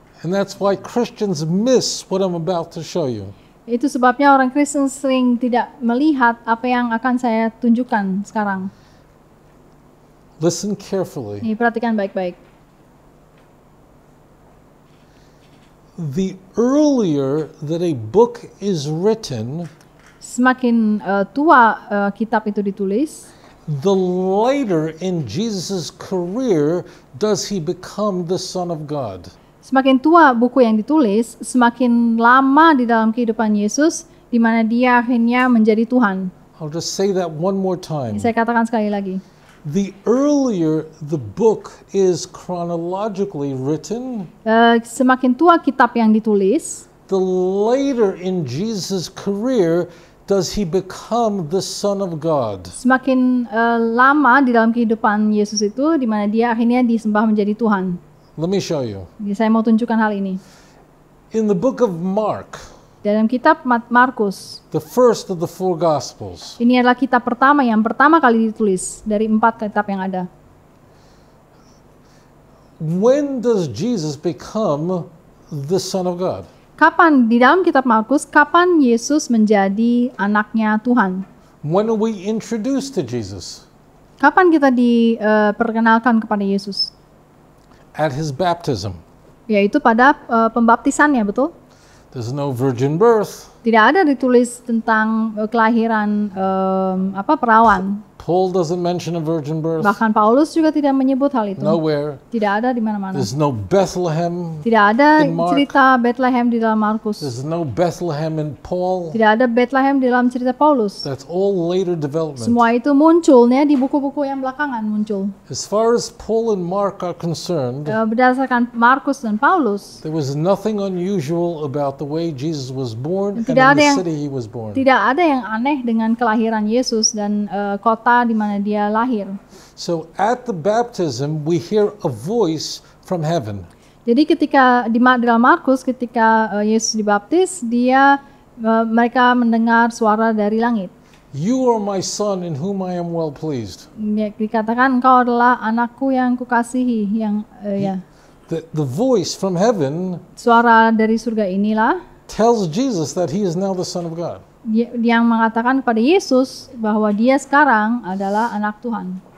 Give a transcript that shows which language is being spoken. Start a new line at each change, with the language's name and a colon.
English: And that's why Christians miss what I'm about to show you.
Indonesian: Itu sebabnya orang Kristen sering tidak melihat apa yang akan saya tunjukkan sekarang.
English: Listen carefully.
Indonesian: Nih, perhatikan baik-baik.
English: The earlier that a book is written,
Indonesian: Semakin tua kitab itu ditulis,
English: the later in Jesus' career does he become the Son of God.
Indonesian: semakin tua buku yang ditulis, semakin lama di dalam kehidupan Yesus, di mana dia akhirnya menjadi Tuhan.
English: I'll just say that one more time.
Indonesian: Saya katakan sekali lagi.
English: The earlier the book is chronologically written,
Indonesian: Semakin tua kitab yang ditulis,
English: the later in Jesus' career does he become the Son of God.
Indonesian: semakin lama di dalam kehidupan Yesus itu, di mana dia akhirnya disembah menjadi Tuhan.
English: Let me show you.
Indonesian: Jadi saya mau tunjukkan hal ini.
English: In the book of Mark,
Indonesian: Dalam kitab Markus,
English: the first of the four Gospels,
Indonesian: ini adalah kitab pertama yang pertama kali ditulis dari 4 kitab yang ada.
English: when does Jesus become the Son of God?
Indonesian: Kapan di dalam kitab Markus, kapan Yesus menjadi anaknya Tuhan?
English: When are we introduced to Jesus?
Indonesian: Kapan kita diperkenalkan kepada Yesus?
English: At his baptism.
Indonesian: Yaitu pada pembaptisannya, betul?
English: There's no virgin birth.
Indonesian: Tidak ada ditulis tentang kelahiran perawan.
English: Paul doesn't mention a virgin birth.
Indonesian: Bahkan Paulus juga tidak menyebut hal itu.
English: Nowhere.
Indonesian: Tidak ada di mana-mana.
English: There's no Bethlehem.
Indonesian: Tidak ada
English: in Mark.
Indonesian: cerita Bethlehem di dalam Markus.
English: There's no Bethlehem in Paul.
Indonesian: Tidak ada Bethlehem di dalam cerita Paulus.
English: That's all later development.
Indonesian: Semua itu munculnya di buku-buku yang belakangan muncul.
English: As far as Paul and Mark are concerned,
Indonesian: Berdasarkan Markus dan Paulus,
English: there was nothing unusual about the way Jesus was born and
Indonesian: Tidak
English: in
Indonesian: ada
English: the
Indonesian: yang-
English: city he was born.
Indonesian: tidak ada yang aneh dengan kelahiran Yesus dan kota di mana dia lahir.
English: So at the baptism, we hear a voice from heaven.
Indonesian: Jadi ketika di dalam Markus, ketika Yesus dibaptis, mereka mendengar suara dari langit.
English: You are my son in whom I am well pleased.
Indonesian: Dikatakan engkau adalah anakku yang kukasihi, yang
English: The voice from heaven
Indonesian: suara dari surga inilah
English: tells Jesus that he is now the Son of God.
Indonesian: yang mengatakan kepada Yesus bahwa dia sekarang adalah anak Tuhan.